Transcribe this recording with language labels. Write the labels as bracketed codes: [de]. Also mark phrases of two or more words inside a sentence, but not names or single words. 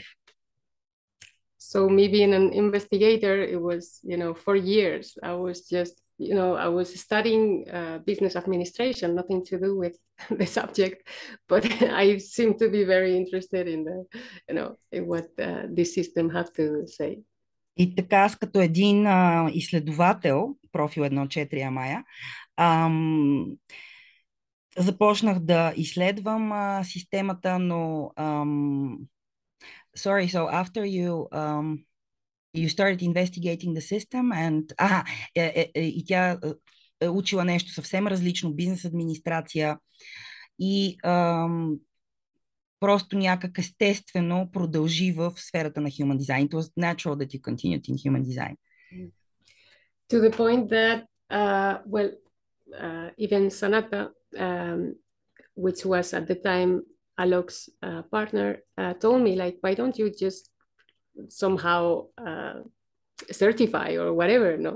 [en] So me being an investigator, it was, for years, I was just, I was studying business administration, nothing to do with the subject, but I seem to be very interested in in what this system had to say. [bg] И така, аз като един изследовател, профил 1.4 Амая, ам, започнах да изследвам системата, но [en] sorry, so after you started investigating the system and [bg] и тя учила нещо съвсем различно, бизнес администрация и просто някак естествено продължи в сферата на Human Design. [en] It was natural that you continued in Human Design. To the point that, even Sanata, which was at the time Alok's partner, told me, like, why don't you just somehow certify or whatever, no?